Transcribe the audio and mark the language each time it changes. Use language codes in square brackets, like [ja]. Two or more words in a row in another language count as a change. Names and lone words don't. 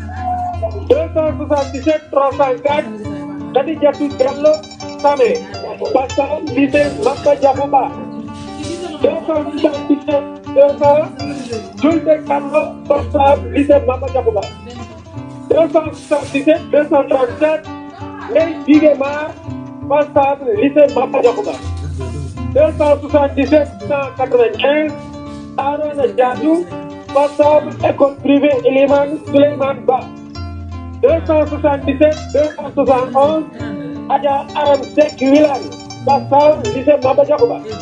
[fr] 277 304 Khadijatou Diallo Samé, passable, lycée Maba Diakhouba. 277 200 Julde Kambo, passable, lycée Maba Diakhouba. 277 237 Ndeye Bigemar, passable, lycée Maba Diakhouba. 277 195 Arona Diadou, passable, école privée Elimane Souleymane Ba. 277 271 Adja Aram Seck Wilane, passable, lycée Maba Diakhouba.